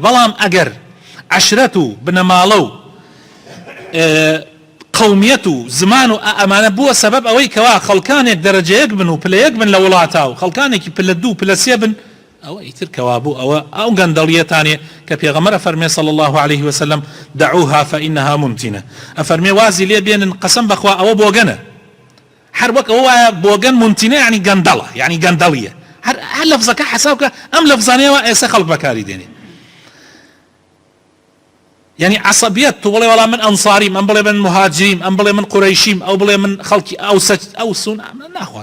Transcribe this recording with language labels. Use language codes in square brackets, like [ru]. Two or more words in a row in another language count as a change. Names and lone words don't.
[ckb] بەڵام ئەگەر عشرەت و بنەماڵە و قەومیەت و زمان و ئەمانە بووە سەبەب ئەوەی کەوا خەڵکانێک دەرەجەیەک بن و پلەیەک بن لە وڵاتە و خەڵکانێکی پلە دوو پلە سێ بن، ئەوە ئیتر کەوا بوو ئەو گەندەڵیەتانێ کە پێغەمبەر فەرمێ [ar] صلی الله عليه وسلم دعوها فإنها منتنة. [ckb] ئەفەرمێ وازی لێ بێنن قەسەم بەخوا ئەوە بۆگەنە، هەر وەک ئەوە وایە بۆگەن منتنە یعنی گەندەڵە، یعنی گەندەڵیە. هەر لەفزەکە حسابکە ئەم لەفزانەیەوە ئێستا خەڵک بەکاری دێنێ. يعني عصبيت تو بڵێ وەڵام من ئەنساریم، ئەم بڵێ من مهاجریم، ئەم بڵێ من قوڕەیشیم، ئەو بڵێ من خەڵکی ئەوسون ناخوات.